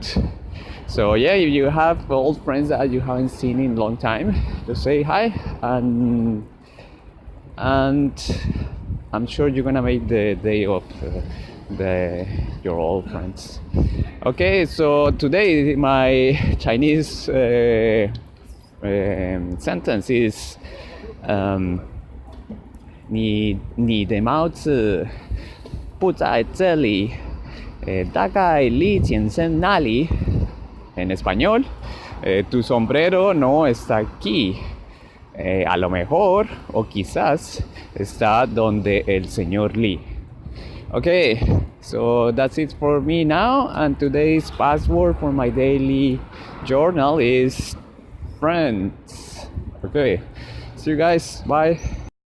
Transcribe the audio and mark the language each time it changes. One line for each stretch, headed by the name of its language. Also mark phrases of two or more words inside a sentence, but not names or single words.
English: So yeah, if you have old friends that you haven't seen in a long time, just say hi, and I'm sure you're gonna make the day of your old friends. Okay, so today my Chinese sentence is
Chinese: 你的帽子不在这里，大概离健身那里。
Spanish: En español, tu sombrero no está aquí. A lo mejor o quizás está donde el señor Lee.
English: Okay, so that's it for me now, and today's password for my daily journal is friends. Okay, see you guys, bye.